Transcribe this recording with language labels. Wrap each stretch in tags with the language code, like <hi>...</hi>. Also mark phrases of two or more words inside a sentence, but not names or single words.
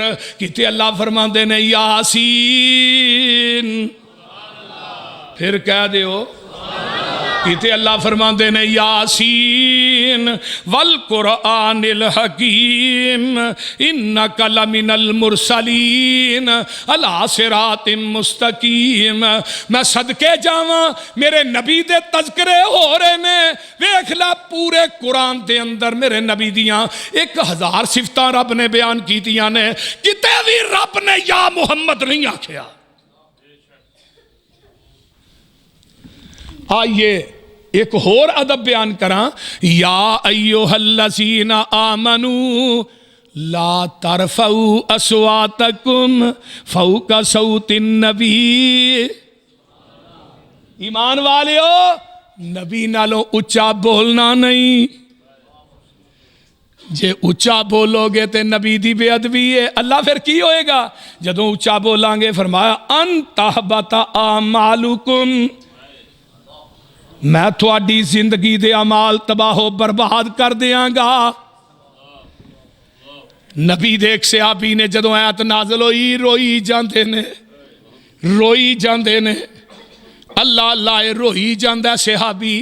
<pa>کتے اللہ فرماندے نے یاسین. پھر کہہ دیو کتے اللہ فرماندے نے</pa> <ar>یاسین والقرآن الحکیم انک لمن المرسلین علی صراط مستقیم.</ar> <pa>میں صدقے جاواں میرے نبی دے تذکرے ہو رہے نے. ویکھ لا پورے قرآن دے اندر میرے نبی دیاں 1000 صفتاں رب نے بیان کیتیاں نے, کتے بھی رب نے یا محمد نہیں آکھیا. آئیے ایک اور ادب بیان کراں.</pa> <ar>یا ایوہ الذین آمنوا لا ترفعوا اصواتکم فوق صوت النبی.</ar> <pa>ایمان والیو نبی نالوں اچا بولنا نہیں، جے اچا بولو گے تے نبی دی بے ادبی ہے۔ اللہ پھر کی ہوئے گا جدوں اچا بولیں گے؟ فرمایا</pa> <ar>ان تحبط اعمالکم،</ar> <pa>میں تھوڑی زندگی دے اعمال تباہ و برباد کر دیاں گا۔ نبی دیکھ صحابی نے جدوں آیت نازل ہوئی روئی جاندے نے، روئی جاندے نے، اللہ اللہ روئی جاندہ صحابی۔</pa>